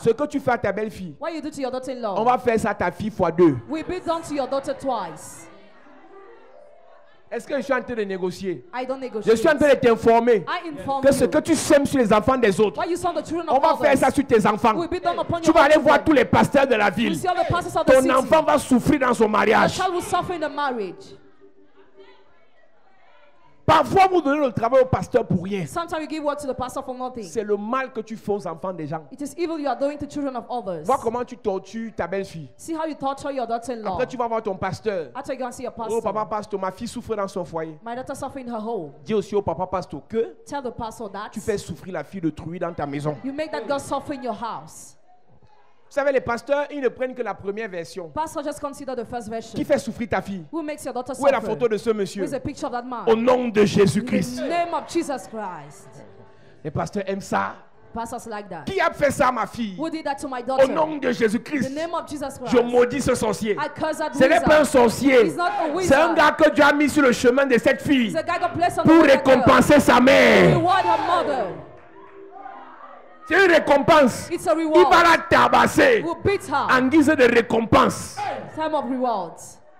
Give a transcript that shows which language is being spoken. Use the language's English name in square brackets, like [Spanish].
[French] ce que tu fais à ta belle-fille, [English] what you do to your [French] on [English] daughter-in-law, [French] va faire ça à ta fille fois 2. [English] will be done to your daughter twice. [French] Est-ce que je suis en train de négocier? [English] I don't [French] Je [English] negotiate. [French] suis en train de t'informer [English] I inform [French] que ce [English] you. [French] que tu sèmes sur les enfants des autres, [English] What you saw the children [French] on [English] of [French] va faire [English] others [French] ça sur tes enfants. [English] will be done upon [French] Tu [English] your [French] vas aller [English] own [French] voir [English] children. [French] tous les pasteurs de la [English] You [French] ville. [English] see all the pastors of the [French] Ton [English] city. [French] enfant va souffrir dans son [English] The [French] mariage. [English] child will suffer in the marriage. [French] Parfois, vous donnez le travail au pasteur pour rien. [English] Sometimes you give work to the pastor for nothing. [French] C'est le mal que tu fais aux enfants des gens. [English] It is evil you are doing to children of others. [French] Vois comment tu tortures ta belle-fille. [English] See how you torture your daughter-in-law. [French] Après, tu vas voir ton pasteur. [English] After you go and see your Oh, pastor. [French] papa pasteur, ma fille souffre dans son foyer. [English] My daughter suffer in her home. [French] Dis aussi au papa pasteur que [English] Tell the pastor that [French] tu fais souffrir la fille de truie dans ta maison. [English] you make that girl suffer in your house. [French] Vous savez, les pasteurs, ils ne prennent que la première version. [English] Pastor, just consider the first version. [French] Qui fait souffrir ta fille? [English] Who makes your daughter [French] Où est la [English] suffer? [French] photo de ce monsieur? [English] Where's a picture of that man? [French] Au nom de [English] In [French] Jésus-Christ. [English] the name of Jesus Christ. [French] Les pasteurs aiment ça. [English] Pastors like that. [French] Qui a fait ça à ma fille? [English] Who did that to my [French] Au [English] daughter? [French] nom de [English] In [French] Jésus-Christ. [English] the name of Jesus Christ. [French] Je maudis ce sorcier. [English] I curse that [French] Ce n'est pas un [English] wizard. [French] sorcier. [English] He's not a [French] C'est un [English] wizard. [French] gars que Dieu a mis sur le chemin de cette fille [English] He's a guy God bless on [French] pour [English] the way that girl. [French] récompenser sa mère. [English] Reward her mother. [French] C'est une récompense. [English] It's a [French] Il [English] reward. [French] va la tabasser [English] We'll beat her. [French] en guise de récompense. [English] Time of rewards.